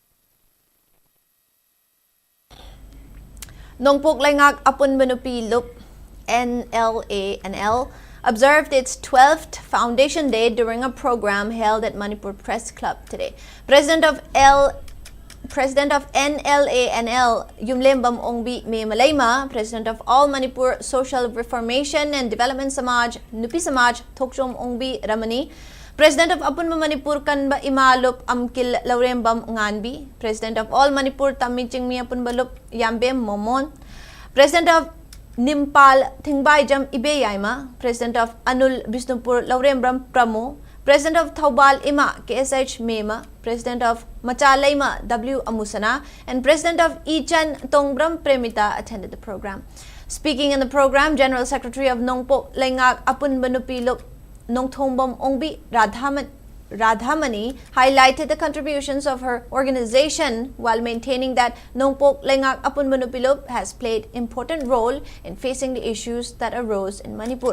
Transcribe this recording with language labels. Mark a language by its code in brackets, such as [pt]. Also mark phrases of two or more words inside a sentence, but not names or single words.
[en] Nongpok Laingak Apunba Nupi Lup NLANL observed its 12th Foundation Day during a program held at Manipur Press Club today. President of President of NLANL Yumlembam Ongbi Me Malaima, President of All Manipur Social Reformation and Development Samaj Nupi Samaj Thokchom Ongbi Ramani, President of Apunma Manipur Kanba Imalup Amkil Laurembam Nganbi, President of All Manipur Tamichingmi Apunbalup Yambem Momon, President of Nimpal Thingbai Jam Ibe Yaima, President of Anul Bisnupur Laurembram Pramo, President of Thaubal Ima KSH Mema, President of Machalaima W Amusana, and President of Ichan Tongbram Premita attended the program. Speaking in the program, General Secretary of Nongpok Lengak Apunbanupiluk Nongthombam Ongbi Radhamani highlighted the contributions of her organization while maintaining that Nongpok Lengak Apunbanupiluk has played important role in facing the issues that arose in Manipur.